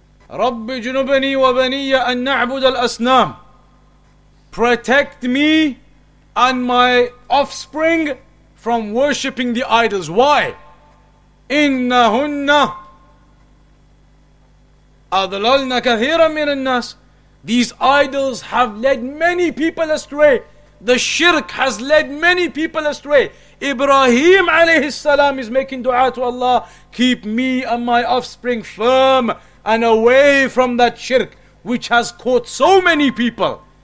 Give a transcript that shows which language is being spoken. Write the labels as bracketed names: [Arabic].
[Arabic] رب جنبني وبني أن نعبد الأصنام. [English] Protect me and my offspring from worshipping the idols. Why? [Arabic] إنهن أضللن كثيرا من الناس. [English] These idols have led many people astray. The shirk has led many people astray. Ibrahim alayhi salam is making dua to Allah, keep me and my offspring firm and away from that shirk which has caught so many people.